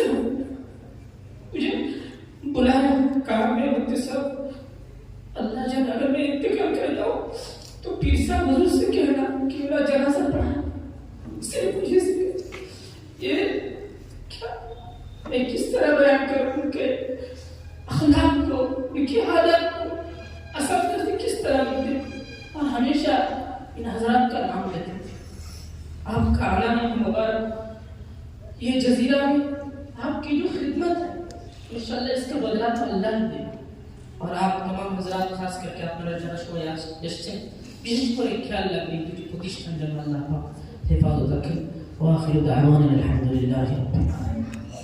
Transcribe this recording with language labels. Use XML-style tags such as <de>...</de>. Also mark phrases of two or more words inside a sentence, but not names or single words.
<ur>ہو، مجھے بلایا، کہا میں مختصر اللہ جان اگر میں انتقال کر جاؤں تو پیر صاحب حضور سے کہنا کہ میرا جنازہ پڑھا، صرف مجھے یہ کیا میں کس طرح بیان کروں ان کے اخلاق کو، ان کی عادت کو، اصل سے کس طرح لکھتے اور ہمیشہ ان حضرات کا نام لیتے تھے. آپ کا علامہ مبارک یہ جزیرہ میں آپ کی جو خدمت ہے انشاءاللہ اس کا بدلہ تو اللہ دے، اور آپ تمام حضرات خاص کر کے</ur> <bn>আপনারা যারা সবাই এসেছেন বিশেষ করে খেয়াল রাখবেন দুটি প্রতিষ্ঠান যেন আল্লাহ পাক হেফাজত রাখেন.</bn> <ar>وآخر دعوانا الحمد لله رب العالمين.</ar>